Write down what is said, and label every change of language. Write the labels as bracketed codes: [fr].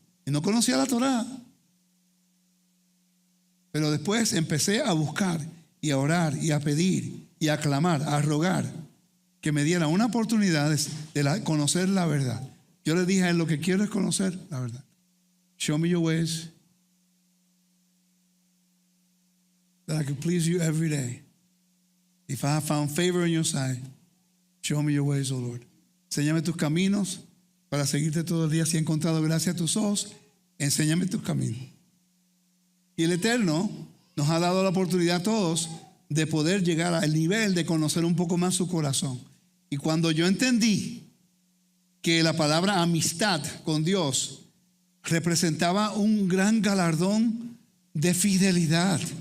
[es] Y no conocía la Torá. Pero después empecé a buscar y a orar y a pedir y a clamar, a rogar que me diera una oportunidad de conocer la verdad. Yo le dije a él, lo que quiero es conocer la verdad. [en] Show me your ways, that I could please you every day. If I have found favor in your sight, show me your ways, oh Lord. [es] Enséñame tus caminos para seguirte todo el día. Si he encontrado gracia a tus ojos, enséñame tus caminos. Y el Eterno nos ha dado la oportunidad a todos de poder llegar al nivel de conocer un poco más su corazón. Y cuando yo entendí que la palabra amistad con Dios representaba un gran galardón de fidelidad.